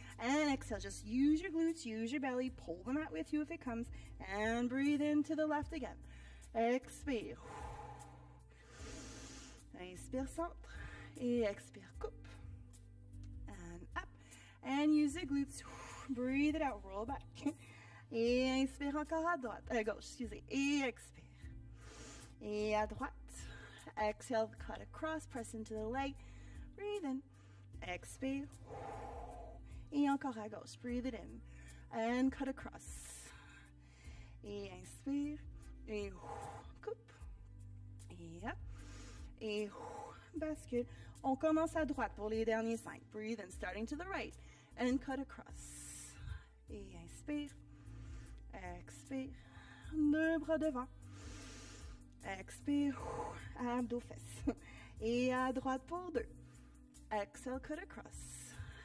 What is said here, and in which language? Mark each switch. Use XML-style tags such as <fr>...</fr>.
<en>And exhale, just use your glutes, use your belly. Pull the mat with you if it comes. And breathe into the left again.</en> <fr>Expire. Inspire, centre. Et expire, coupe.</fr> <en>And up. And use the glutes. Breathe it out, roll back.</en> <fr>Et inspire encore à droite, à gauche, excusez. Et expire. Et à droite.</fr> <en>Exhale, cut across, press into the leg. Breathe in.</en> <fr>Expire. Et encore à gauche.</fr> <en>Breathe it in. And cut across.</en> <fr>Et inspire. Et coupe. Et up. Et bascule. On commence à droite pour les derniers 5.</fr> <en>Breathe in, starting to the right. And cut across.</en> <fr>Et inspire. Expire. 2 bras devant. Expire. Abdos fesses. Et à droite pour 2.</fr> <en>Exhale, cut across.</en>